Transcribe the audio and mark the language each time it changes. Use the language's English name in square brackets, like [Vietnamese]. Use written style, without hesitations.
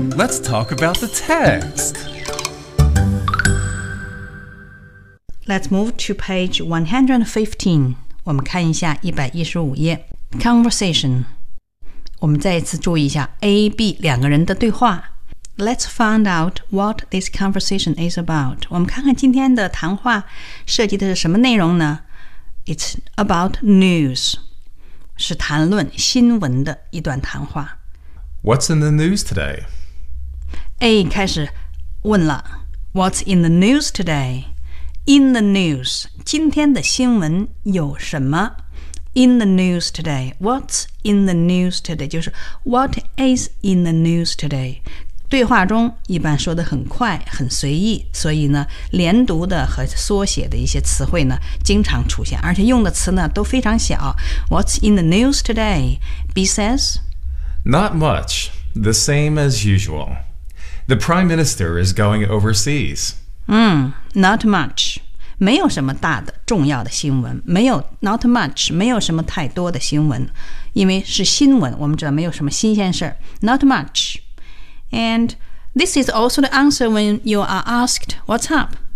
[English] Let's talk about the text. Let's move to page 115. [Chinese] 我们看一下115页。 [English] Conversation. [Chinese] 我们再一次注意一下 AB 两个人的对话。 [English] Let's find out what this conversation is about. [Chinese] 我们看看今天的谈话涉及的是什么内容呢？ [English] It's about news. [Chinese] 是谈论新闻的一段谈话。 [English] What's in the news today? A [Chinese] 开始问了 [English] What's in the news today? In the news, [Chinese] 今天的新闻有什么？ [English] In the news today, what's in the news today? 就是 what is in the news today? [Chinese] 对话中一般说得很快很随意，所以呢连读的和缩写的一些词汇呢经常出现，而且用的词呢都非常小。 [English] What's in the news today? B says Not much, the same as usual. The Prime Minister is going overseas. Not much. [Chinese] 没有什么大的重要的新闻，没有 [English] not much, [Chinese] 没有什么太多的新闻，因为是新闻，我们知道没有什么新鲜事。 [English] Not much. And this is also the answer when you are asked, what's up?